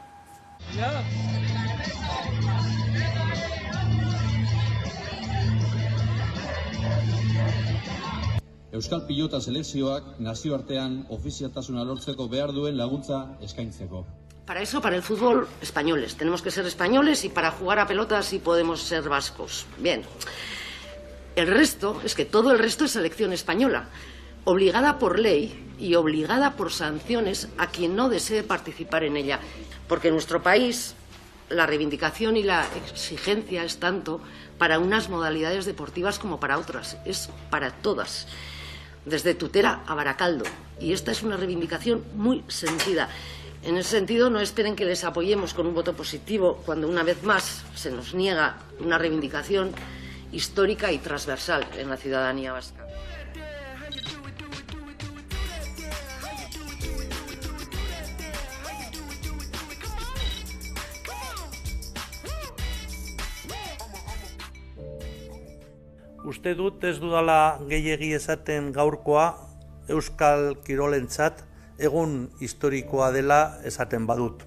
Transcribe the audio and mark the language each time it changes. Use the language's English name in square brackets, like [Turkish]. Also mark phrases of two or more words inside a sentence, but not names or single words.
[Basque] Euskal pilota selekzioak nazioartean ofizialtasuna lortzeko behar duen laguntza eskaintzeko. [Spanish] Para eso, para el fútbol, españoles. Tenemos que ser españoles y para jugar a pelota sí podemos ser vascos. Bien. El resto, es que todo el resto es selección española, obligada por ley y obligada por sanciones a quien no desee participar en ella. Porque en nuestro país la reivindicación y la exigencia es tanto para unas modalidades deportivas como para otras, es para todas, desde Tutera a Baracaldo. Y esta es una reivindicación muy sentida. En ese sentido, no esperen que les apoyemos con un voto positivo cuando una vez más se nos niega una reivindicación histórica y transversal en la ciudadanía vasca. [Basque] Uste dut ez dudala gehiegi esaten gaurkoa Euskal Kirolentzat egun historikoa dela esaten badut.